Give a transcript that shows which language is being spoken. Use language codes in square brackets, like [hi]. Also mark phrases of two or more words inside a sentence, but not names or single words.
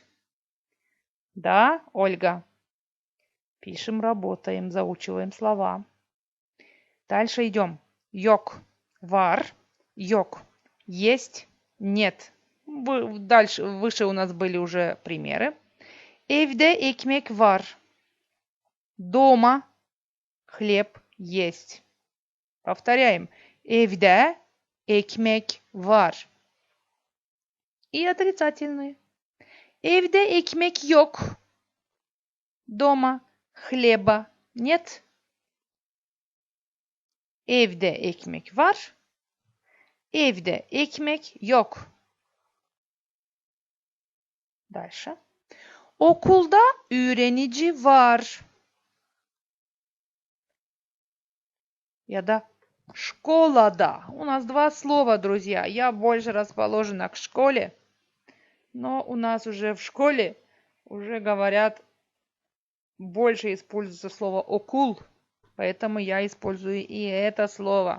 [ru] Да, Ольга? Пишем, работаем, заучиваем слова. Дальше идем. [gag] Yok, var, yok, [ru] есть, нет. Дальше, выше у нас были уже примеры. [gag] Evde ekmek var. [ru] Дома хлеб есть. Повторяем. [gag] Evde ekmek var. [ru] И отрицательные. [gag] Evde ekmek yok. [ru] Дома хлеба нет. [gag] Evde ekmek var. Evde ekmek yok. Дальше. Okulda öğrenici var. [ru] Я да. Школада. У нас два слова, друзья. Я больше расположена к школе, но у нас уже в школе уже говорят, больше используется слово окул, поэтому я использую и это слово.